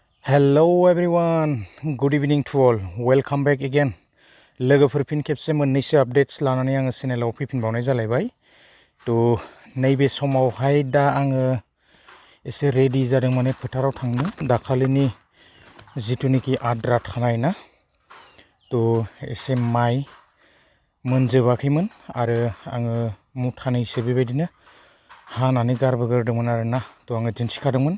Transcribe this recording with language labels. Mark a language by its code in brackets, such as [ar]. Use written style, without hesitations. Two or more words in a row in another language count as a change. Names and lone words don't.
[en] Hello everyone, good evening to all. Welcome back again. [brx] लोगोफोर फिन खेबसे मोननैसो आपडेट्स लानानै आङो चेनेलाव फैफिनबावनाय जालायबाय। नैबे समावहाय दा आङो एसे रेडि जादों माने फोथाराव थांनो दाखालिनि जितुनिखि आद्रा थानाय ना एसे माइ मोनजोबाखैमोन आरो आङो मुथानैसो बेबायदिनो हानानै गारबोग्रोदोंमोन आरोना आङो दिन्थिखादोंमोन।